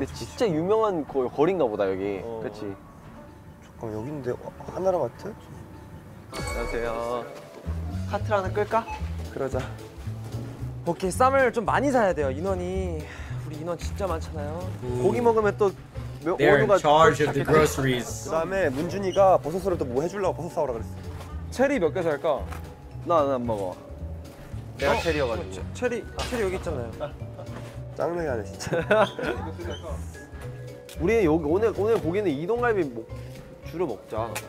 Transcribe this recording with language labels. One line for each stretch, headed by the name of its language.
Korean: 근데 진짜 유명한 거리인가 보다 여기. 그렇지. 잠깐 여기인데 하나라 마트? 안녕하세요. 카트를 하나 끌까? 그러자. 오케이, 쌈을 좀 많이 사야 돼요. 인원이 우리 인원 진짜 많잖아요. 고기 먹으면 또
English: They're in charge of the groceries.
Korean: 그다음에 문준이가 버섯으로 또 뭐 해주려고 버섯 사오라 그랬어. 체리 몇 개 살까? 나는 안 먹어. 내가 체리여가지고. 체리 여기 있잖아요. 짱나게 진짜. 우리 여기 오늘 고기는 이동갈비 주로 먹자.